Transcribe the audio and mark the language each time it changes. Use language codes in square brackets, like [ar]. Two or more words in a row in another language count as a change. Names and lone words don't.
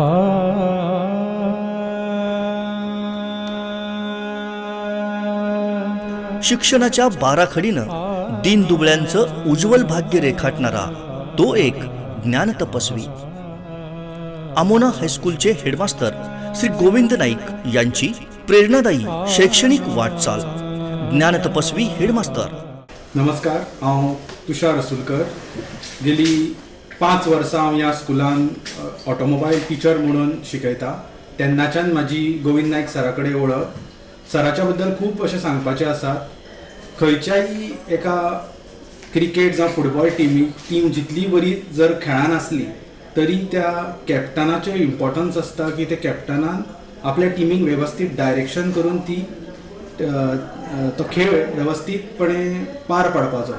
[mr] शिक्षणाच्या बाराखडीनं दीनदुबळ्यांचं उज्ज्वल भाग्य रेखाटणारा तो एक ज्ञानतपस्वी. आमोना हायस्कूलचे हेडमास्तर श्री गोविंद नाईक यांची प्रेरणादायी शैक्षणिक वाटचाल. ज्ञानतपस्वी हेडमास्तर. [kok] नमस्कार, हांव तुषार असुलकर. गेली 5 वर्सां हांव ह्या स्कुलान [en] automobile teacher [kok] म्हणून शिकयता. तेन्नाच्यान म्हाजी गोविंद नायक सरा कडेन वळख. सराच्या बद्दल खूब अशें सांगपाचें आसा. खंयच्याय एका क्रिकेट जावं [en] football team [kok] जितली बरी जर खेळान आसली तरी त्या कॅप्टनाचें इम्पॉर्टन्स आसता की त्या कॅप्टनान आपल्या टिमीक वेवस्थीत डायरेक्शन करून तो खेळ वेवस्थीतपणे पार पाडपाचो.